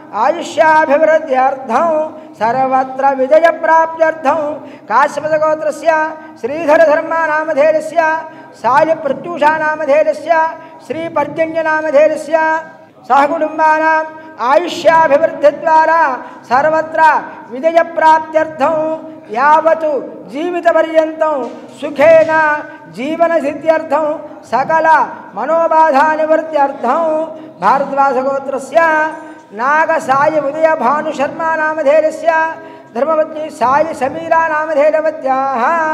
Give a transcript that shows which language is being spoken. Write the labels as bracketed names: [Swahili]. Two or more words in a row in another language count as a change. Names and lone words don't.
[Sanskrit] आयुष्याभिवृद्ध्यर्थं सर्वत्र विजय प्राप्त्यर्थं काश्यप गोत्रस्य श्रीधर शर्मा नामधेयस्य साय प्रत्यूषा नामधेयस्य श्री पर्जन्य नामधेयस्य सहकुटुम्बानाम् आयुष्याभिवृद्धि द्वारा सर्वत्र विजय प्राप्त्यर्थं యావత్ జీవితపర్యంతం సుఖేన జీవన సిద్ధ్యర్థం సకల మనోబాధా నివృత్త్యర్థం భారద్వాజగోత్రస్య నాగ సాయి ఉదయ భాను శర్మ నామధేయస్య ధర్మపత్ని సాయి సమీరా నామధేయవత్యాః